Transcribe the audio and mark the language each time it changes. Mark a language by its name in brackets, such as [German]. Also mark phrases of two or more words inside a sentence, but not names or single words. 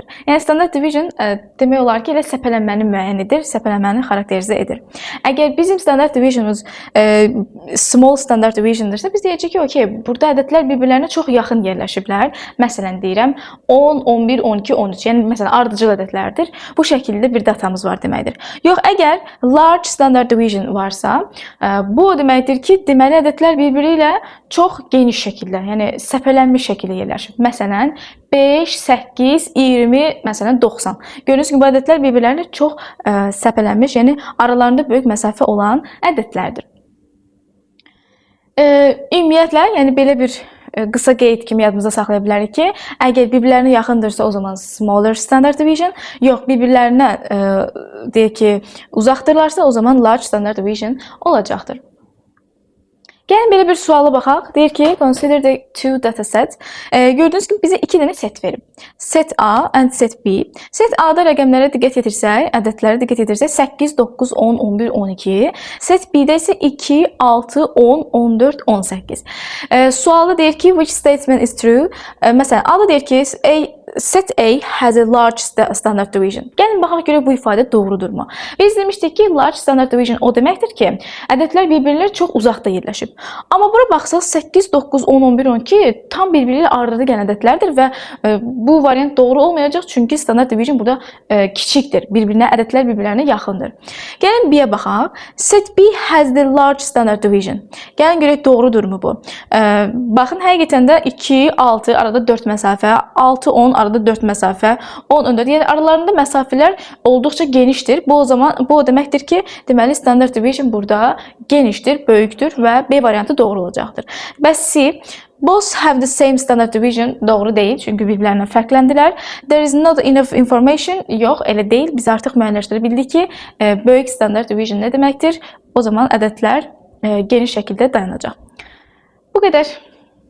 [Azerbaijani] Yəni [English] standart division [Azerbaijani] demək olar ki, elə səpələnməni müəyyən edir, səpələnməni xarakterizə edir. Əgər bizim [English] standart divisionumuz small standart divisiondirsə, [Azerbaijani] biz deyəcəyik ki, okey, burada ədədlər bir-birlərinə çox yaxın yerləşiblər. Məsələn deyirəm 10, 11, 12, 13. Yəni məsələn ardıcıl ədədlərdir. Bu şəkildə bir datamız var deməkdir. Yox, əgər [English] large standard division [Azerbaijani] varsa, bu o deməkdir ki, deməli ədədlər bir-biri ilə çox geniş şəkildə, yəni səpələnmiş şəkildə yerləşib. Məsələn, 5, 8, 20, məsələn 90. Gördüyünüz kimi bu ədədlər bir-birlərinə çox səpələnmiş, yəni aralarında böyük məsafə olan ədədlərdir. Ümumiyyətlə, yəni belə bir qısa qeyd kimi yadımızda saxlaya bilərik ki, əgər bir-birlərinə yaxındırsa o zaman [English] smaller standard division, [Azerbaijani] yox bir-birlərinə deyək ki, uzaqdırlarsa o zaman [English] large standard division [Azerbaijani] olacaqdır. Gəlin belə bir suala baxaq. Deyir ki, [English] consider the two data sets. [Azerbaijani] Gördüyünüz kimi bizə iki dənə set verib. [English] Set A and set B. [Azerbaijani] Set A'da rəqəmlərə diqqət yetirsək, ədədlərə diqqət yetirsək 8, 9, 10, 11, 12. Set B-də isə 2, 6, 10, 14, 18. Sualda deyir ki, [English] which statement is true? [Azerbaijani] Məsələn, A'da deyir ki, [English] set A has a large standard division. [Azerbaijani] Gəlin baxaq görək bu ifadə doğrudurmu? Biz demişdik ki, [English] large standard division [Azerbaijani] o deməkdir ki, ədədlər bir-birləri çox uzaqda yerləşib. Amma bura baxsaq 8, 9, 10, 11, 12 tam bir-biri ilə arada gələn ədədlərdir və bu variant doğru olmayacaq çünki [English] standard division [Azerbaijani] burada kiçikdir. Ədədlər bir-birlərinə yaxındır. Gəlin B-yə baxaq. [English] Set B has the large standard division. [Azerbaijani] Gəlin görək doğrudurmu bu? Baxın, həqiqətən də 2, 6 arada 4 məsafə, 6, 10 arada 4 məsafə, 10, 14. Yəni aralarında məsafələr olduqca genişdir. Bu o deməkdir ki, deməli [English] standard division [Azerbaijani] burada genişdir, böyükdür və B variantı doğru olacaqdır. Bəs C, [English] both have the same standard division [Azerbaijani] doğru deyil, çünki bir-birlərindən fərqləndilər. [English] There is not enough information, [Azerbaijani] yox, elə deyil. Biz artıq müəyyənləşdirə bildik ki, böyük [English] standard division [Azerbaijani] nə deməkdir? O zaman ədədlər geniş şəkildə dayanacaq. Bu qədər.